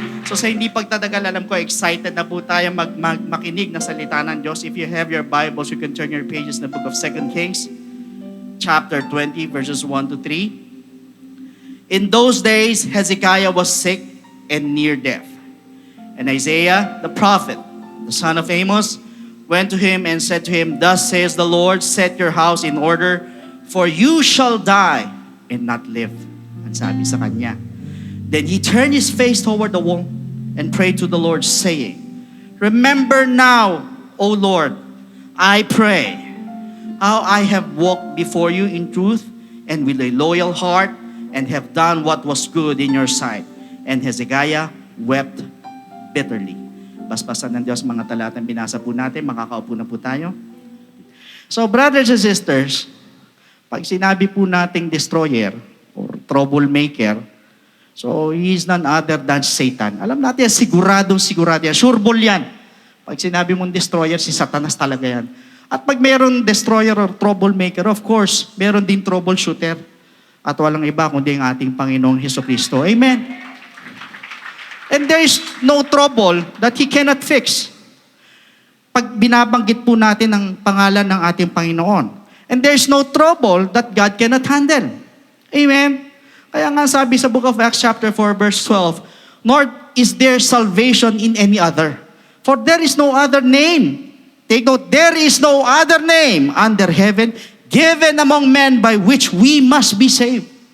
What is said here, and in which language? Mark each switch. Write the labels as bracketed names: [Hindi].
[Filipino] So sa hindi pagtatagal, alam ko, excited na po tayo makinig ng salita ng Diyos. [English] If you have your Bibles, you can turn your pages in the book of 2 Kings, chapter 20, verses 1 to 3. In those days, Hezekiah was sick and near death. And Isaiah, the prophet, the son of Amos, went to him and said to him, Thus says the Lord, set your house in order, for you shall die and not live. [Filipino] Ang sabi sa kanya. [English] Then he turned his face toward the wall and prayed to the Lord, saying, Remember now, O Lord, I pray, how I have walked before you in truth and with a loyal heart, and have done what was good in your sight. And Hezekiah wept bitterly. [Filipino] Basbasan ng Diyos mga talatang binasa po natin, makakaupo na po tayo. [English] So brothers and sisters, [Filipino] pag sinabi po nating [English] destroyer or troublemaker, so he is none other than Satan. [Filipino] Alam natin, sigurado yan. [English] Sure ball yan. [Filipino] Pag sinabi mong destroyer, si Satanas talaga yan. At pag mayroon destroyer or troublemaker, of course, meron din troubleshooter. At walang iba kundi ang ating Panginoong Hesukristo. Amen. [English] And there is no trouble that He cannot fix. [Filipino] Pag binabanggit po natin ang pangalan ng ating Panginoon. [English] And there is no trouble that God cannot handle. Amen. [Filipino] Kaya nga sabi sa [English] book of Acts chapter 4 verse 12, nor is there salvation in any other. For there is no other name. Take note, there is no other name under heaven given among men by which we must be saved.